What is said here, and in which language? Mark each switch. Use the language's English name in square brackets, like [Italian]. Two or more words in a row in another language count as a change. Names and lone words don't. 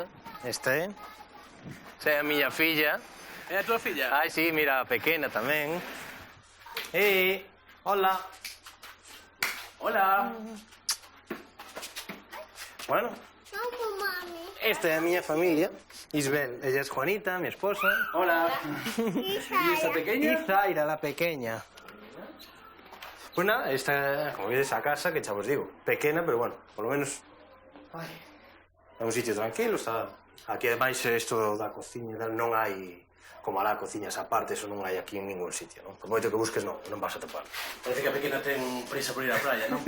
[Galician] Esta é. Esta é a miña filla. É a tua filla? Ai, sí, mira, pequena tamén. Hola. Hola. Bueno. Esta é a miña familia. Isabel, [Spanish] ella es Juanita, mi esposa. Hola. ¿Y esta pequeña? Zaira, la pequeña. Pues nada, esta, como vedes, [Galician] a casa, que xa vos digo, pequena, pero bueno, [Spanish] por lo menos [Galician] é un sitio tranquilo, está... Aquí, ademais, isto da cociña, non hai... Como alá cociñas aparte, eso non hai aquí en ningún sitio, non? Por moito que busques, non vas a topar. Parece que a pequena ten prisa por ir á playa, non?